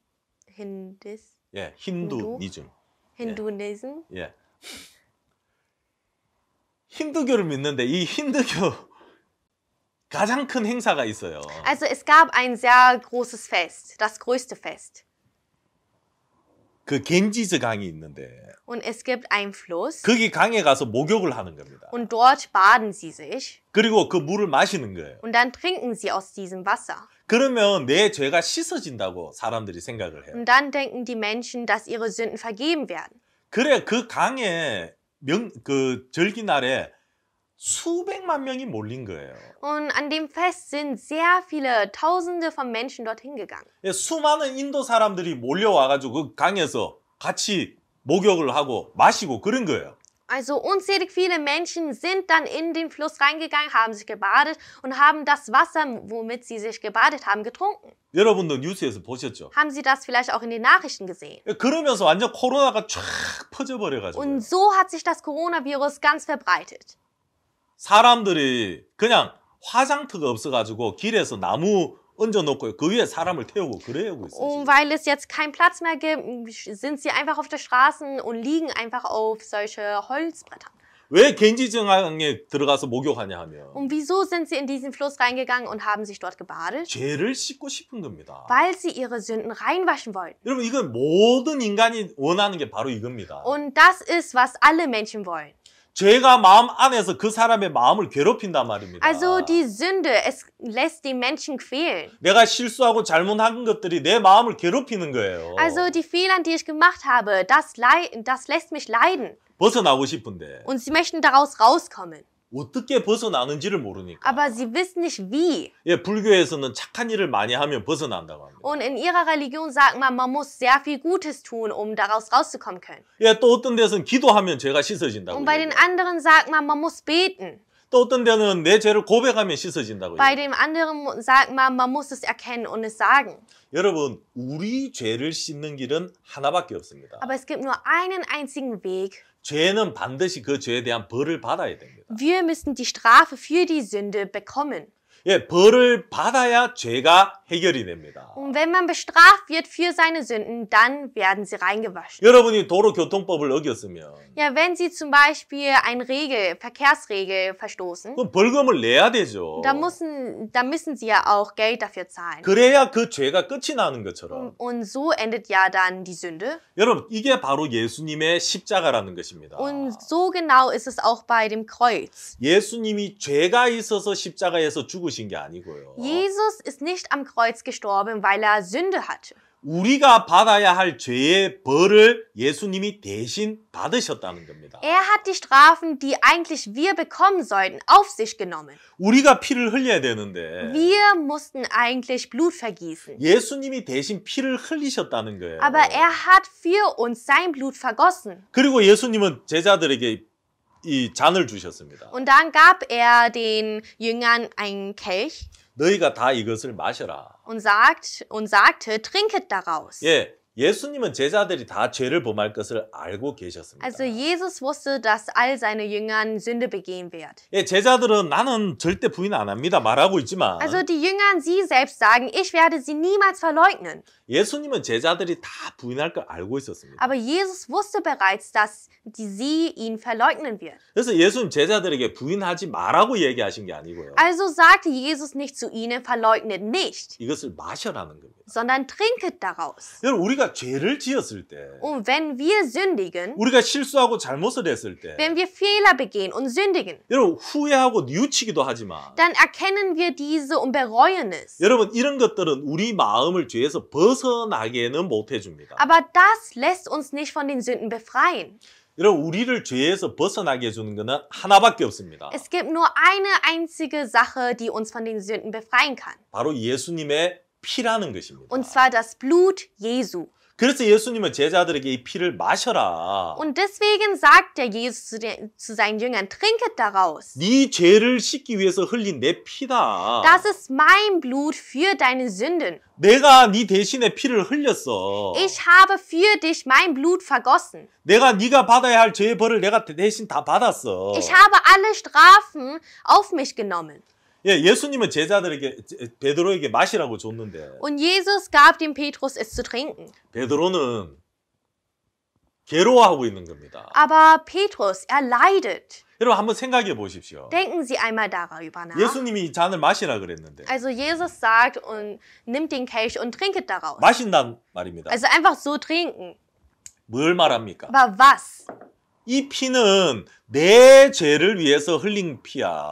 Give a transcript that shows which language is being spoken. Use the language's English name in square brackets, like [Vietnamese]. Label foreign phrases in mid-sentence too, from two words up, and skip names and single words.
[Korean] 예, 힌두니즘. Hinduism. 예. 힌두교를 믿는데 이 힌두교 가장 큰 행사가 있어요. [German] Also es gab ein sehr großes Fest, das größte Fest. [Korean] 그 겐지즈 강이 있는데 [German] Und es gibt einen Fluss [Korean] 거기 강에 가서 목욕을 하는 겁니다. [German] und dort baden sie sich [Korean] 그리고 그 물을 마시는 거예요. [German] und dann trinken sie aus diesem Wasser. [Korean] 그러면 내 죄가 씻어진다고 사람들이 생각을 해요. [German] Und dann denken die Menschen, dass ihre Sünden vergeben werden. [Korean] 그래 그 강에 그 절기날에 수백만 명이 몰린 거예요. [German] Und an dem Fest sind sehr viele, Tausende von Menschen dorthin gegangen. [Korean] 수많은 인도 사람들이 몰려와가지고 그 강에서 같이 목욕을 하고 마시고 그런 거예요. [German] Also unzählig viele Menschen sind dann in den Fluss reingegangen, haben sich gebadet und haben das Wasser, womit sie sich gebadet haben, getrunken. [Korean] 여러분도 뉴스에서 보셨죠? [German] Haben Sie das vielleicht auch in den Nachrichten gesehen? [Korean] 그러면서 완전 코로나가 쫙 퍼져버려가지고 [German] Und so hat sich das Coronavirus ganz verbreitet. [Korean] 사람들이 그냥 화장터가 없어가지고 길에서 나무 얹어놓고 그 위에 사람을 태우고 그래고 있어요. [German] Und weil es jetzt keinen Platz mehr gibt, sind sie einfach auf der Straße und liegen einfach auf solche Holzbrettern. [Korean] 왜 겐지정강에 들어가서 목욕하냐 하면 [German] Und wieso sind sie in diesen Fluss reingegangen und haben sich dort gebadet? [Korean] 죄를 씻고 싶은 겁니다. [German] Weil sie ihre Sünden reinwaschen wollten. [Korean] 여러분 이건 모든 인간이 원하는 게 바로 이겁니다. [German] Und das ist, was alle Menschen wollen. [Korean] 죄가 마음 안에서 그 사람의 마음을 괴롭힌단 말입니다. [German] Also die Sünde, es lässt die Menschen quälen. [Korean] 내가 실수하고 잘못한 것들이 내 마음을 괴롭히는 거예요. [German] Also die Fehler, die ich gemacht habe, das lässt mich leiden. [Korean] 벗어나고 싶은데 [German] Und sie möchten daraus rauskommen. [Korean] 어떻게 벗어나는지를 모르니까. [German] Aber sie wissen nicht wie. [Korean] 예, 불교에서는 착한 일을 많이 하면 벗어난다고 합니다. [German] Und in ihrer Religion sagt man muss sehr viel Gutes tun, um daraus rauszukommen können. [Korean] 예, 또 어떤 데서는 기도하면 죄가 씻어진다고. [German] Und bei den anderen sagt man muss beten. [Korean] 또 어떤 데는 내 죄를 고백하면 씻어진다고. [German] Bei dem anderen sagt man muss es erkennen und es sagen. [Korean] 여러분, 우리 죄를 씻는 길은 하나밖에 없습니다. [German] Aber es gibt nur einen einzigen Weg. [Korean] 죄는 반드시 그 죄에 대한 벌을 받아야 됩니다. [German] Wir müssen die Strafe für die Sünde bekommen. [Korean] 예, 벌을 받아야 죄가 해결이 됩니다. [German] Und wenn man bestraft wird für seine Sünden, dann werden sie reingewaschen. [Korean] 여러분이 도로교통법을 어겼으면 [German] Ja, wenn sie zum Beispiel eine Verkehrsregel verstoßen, [Korean] 그럼 벌금을 내야 되죠. [German] dann müssen sie ja auch Geld dafür zahlen. [Korean] 그래야 그 죄가 끝이 나는 것처럼. [German] Und so endet ja dann die Sünde. [Korean] 여러분, 이게 바로 예수님의 십자가라는 것입니다. [German] Und so genau ist es auch bei dem Kreuz. [Korean] 예수님이 죄가 있어서 십자가에서 죽으신 게 아니고요. [German] Jesus ist nicht am Kreuz gestorben, weil er Sünde hatte. [Korean] 우리가 받아야 할 죄의 벌을 예수님이 대신 받으셨다는 겁니다. [German] Er hat die Strafen, die eigentlich wir bekommen sollten, auf sich genommen. [Korean] 우리가 피를 흘려야 되는데 [German] Wir mussten eigentlich Blut vergießen. [Korean] 예수님이 대신 피를 흘리셨다는 거예요. [German] Aber er hat für uns sein Blut vergossen. [Korean] 그리고 예수님은 제자들에게 이 잔을 주셨습니다. [German] Und dann gab er den Jüngern einen Kelch [Korean] 너희가 다 이것을 마셔라. [German] und sagte, trinket daraus. [Korean] 예, 예수님은 제자들이 다 죄를 범할 것을 알고 계셨습니다. [German] Also Jesus wusste, dass all seine Jüngern Sünde begehen wird. [Korean] 예, 제자들은 나는 절대 부인 안 합니다 말하고 있지만 [German] Also die Jünger, sie selbst sagen, ich werde sie niemals verleugnen. [Korean] 예수님은 제자들이 다 부인할 걸 알고 있었습니다. [German] Aber Jesus wusste bereits, dass sie ihn verleugnen wird. [Korean] 그래서 예수님 제자들에게 부인하지 말라고 얘기하신 게 아니고요. [German] Also sagte Jesus nicht zu ihnen, verleugnet nicht, [Korean] 이것을 마셔라는 겁니다. [German] sondern trinket daraus. [Korean] 여러분 우리가 죄를 지었을 때 [German] Und wenn wir sündigen, [Korean] 우리가 실수하고 잘못을 했을 때 [German] wenn wir Fehler begehen und sündigen, [Korean] 여러분 후회하고 뉘우치기도 하지만 [German] dann erkennen wir diese und bereuen es. [Korean] 여러분 이런 것들은 우리 마음을 죄에서 벗어나게는 못 해줍니다. [German] Aber das lässt uns nicht von den Sünden befreien. [Korean] 여러분 우리를 죄에서 벗어나게 해주는 것은 하나밖에 없습니다. [German] Es gibt nur eine einzige Sache, die uns von den Sünden befreien kann. [Korean] 바로 예수님의 피라는 것입니다. [German] Und zwar das Blut Jesu. [Korean] 그래서 예수님은 제자들에게 이 피를 마셔라. [German] Und deswegen sagt der Jesus zu seinen Jüngern, trinket daraus. [Korean] 네 죄를 씻기 위해서 흘린 내 피다. [German] Das ist mein Blut für deine Sünden. [Korean] 내가 네 대신에 피를 흘렸어. [German] Ich habe für dich mein Blut vergossen. [Korean] 내가 네가 받아야 할 죄의 벌을 내가 대신 다 받았어. [German] Ich habe alle Strafen auf mich genommen. [Korean] 예, 예수님은 제자들에게 베드로에게 마시라고 줬는데 [German] Und Jesus gab dem Petrus es zu trinken. [Korean] 베드로는 괴로워하고 있는 겁니다. [German] Aber Petrus, er leidet. [Korean] 여러분 한번 생각해 보십시오. [German] Denken Sie einmal darüber nach. [Korean] 예수님이 이 잔을 마시라 그랬는데 [German] Also Jesus sagt und nimmt den Kelch und trinket daraus. [Korean] 마신단 말입니다. [German] Also einfach so trinken. [Korean] 뭘 말합니까? [German] Aber was? [Korean] 이 피는 내 죄를 위해서 흘린 피야.